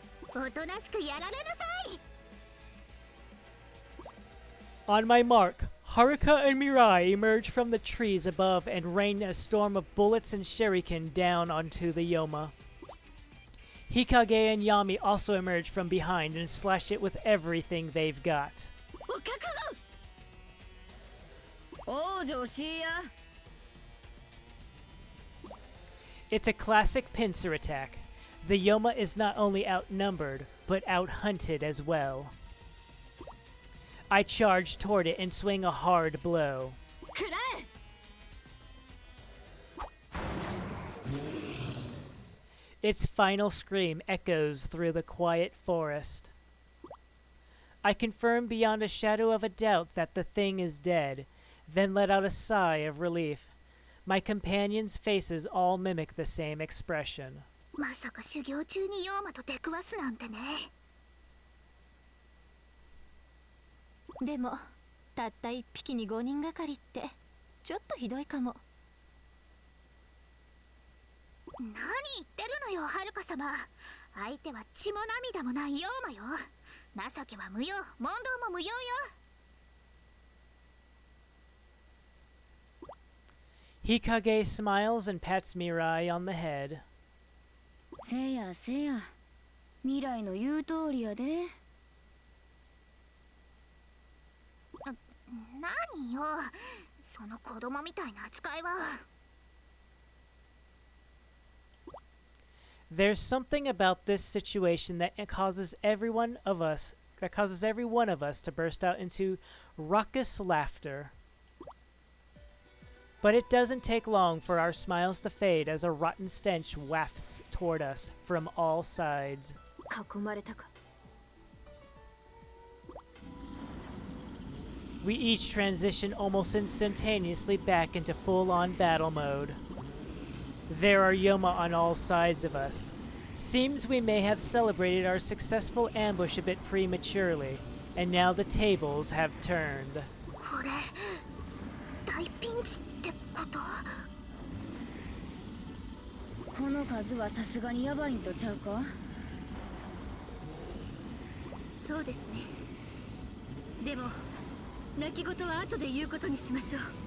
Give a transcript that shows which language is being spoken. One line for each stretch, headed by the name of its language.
Japanese: おとなしくやられなさい。
English: On my mark, Haruka and Mirai emerge from the trees above and rain a storm of bullets and shuriken down onto the Yoma. Hikage and Yami also emerge from behind and slash it with everything they've got.
Japanese: お覚悟。王女シーヤ。
English: It's a classic pincer attack. The Yoma is not only outnumbered, but out-hunted as well. I charge toward it and swing a hard blow.
Japanese: くらえ。
English: Its final scream echoes through the quiet forest. I confirm beyond a shadow of a doubt that the thing is dead, then let out a sigh of relief. My companions' faces all mimic the same expression.
Japanese: まさか修行中にヨーマと出くわすなんてね。でもたった1匹に5人がかりってちょっとひどいかも。何言ってるのよ、はるか様。相手は血も涙もないヨーマよ。情けは無用、問答も無用よ。
English: Hikage smiles and pats Mirai on the head.
Japanese: せやせや。未来の言う通りやで。何よ、その子供みたいな扱いは。
English: There's something about this situation that causes every one of us to burst out into raucous laughter. But it doesn't take long for our smiles to fade as a rotten stench wafts toward us from all sides.
Japanese: 囲まれたか。
English: We each transition almost instantaneously back into full-on battle mode. There are Yoma on all sides of us. Seems we may have celebrated our successful ambush a bit prematurely, and now the tables have turned.
Japanese: これ大ピンチってこと？この数はさすがにヤバいんとちゃうか。そうですね。でも泣き言は後で言うことにしましょう。